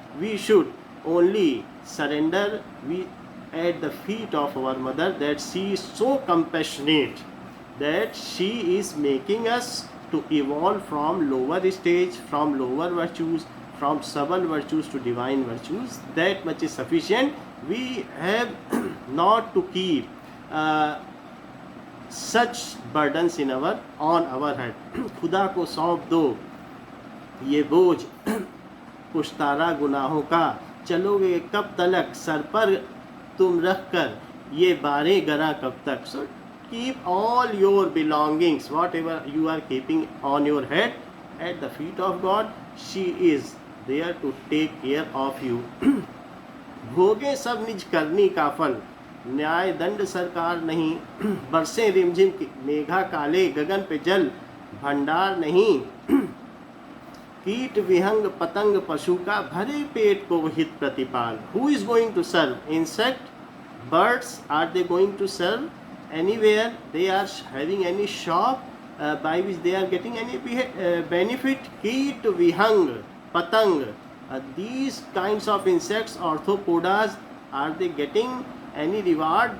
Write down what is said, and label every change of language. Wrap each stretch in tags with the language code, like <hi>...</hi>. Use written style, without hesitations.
<en>We should only surrender we at the feet of our mother, that she is so compassionate, that she is making us to evolve from lower stage, from lower virtues, from subtle virtues to divine virtues. That much is sufficient. We have not to keep such burdens in our on our head.</en> <hi>खुदा को सौंप दो ये बोझ पुश्तारा गुनाहों का, चलोगे कब तलक सर पर तुम रख कर ये बारे गरा कब तक.</hi> <en>So keep all your belongings, whatever you are keeping on your head, at the feet of God. She is there to take care of you.</en> <hi>भोगे सब निज करनी का फल, न्याय दंड सरकार नहीं. बरसे रिमझिम मेघा काले, गगन पे जल भंडार नहीं. कीट विहंग पतंग पशु का, भरे पेट को हित प्रतिपाल.</hi> <en>Who is going to serve? Insect, birds, are they going to serve anywhere? They are having any shop by which they are getting any benefit?</en> <hi>Keet vihang patang,</hi> <en>these kinds of insects, orthopodas, are they getting any reward?</en>